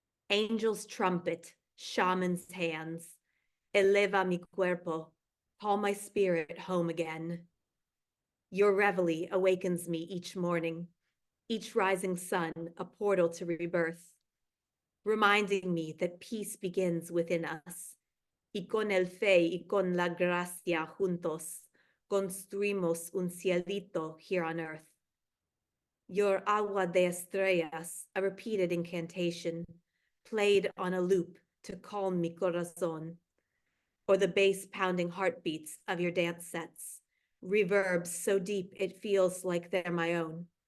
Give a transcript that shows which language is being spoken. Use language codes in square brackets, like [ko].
[en] Angel's trumpet, shaman's hands, [es] eleva mi cuerpo, [en] call my spirit home again. Your reveille awakens me each morning, each rising sun a portal to rebirth, reminding me that peace begins within us. [es] Y con el fe y con la gracia juntos, construimos un cielito [en] here on earth. Your [es] agua de estrellas, [en] a repeated incantation, played on a loop to calm [es] mi corazón, [en] or the bass-pounding heartbeats of your dance sets, reverbs so deep it feels like they're my own.